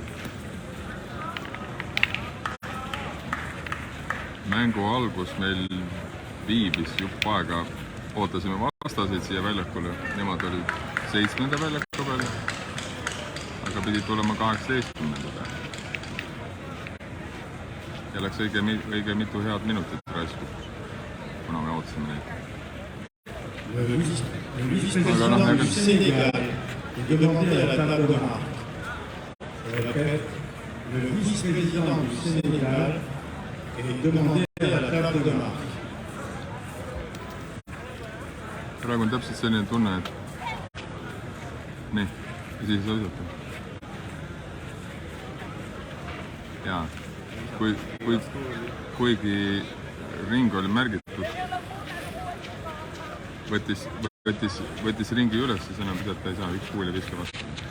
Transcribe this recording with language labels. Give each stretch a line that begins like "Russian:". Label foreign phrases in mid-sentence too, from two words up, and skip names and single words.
Estonian: Mängu algus meil viibis jupp aega. Ootasime vastaseid siia väljakule. Nemad olid 7. väljaku peal. Aga pidid tulema 18. peal. Ja läks õige mitu head minutit raisku, kuna me ootasime neid.
French: Le vice-président du Sénégal est demandé à la table de marque. Je répète, le vice-président du Sénégal est demandé à la table de marque.
Estonian: Praegu on täpselt selline tunne, et nii, ja siis õigete. Jaa. Kuigi ring oli märgitud, võttis ringi üles, siis enam pidata ei saa, üks kuul ja viska vastu.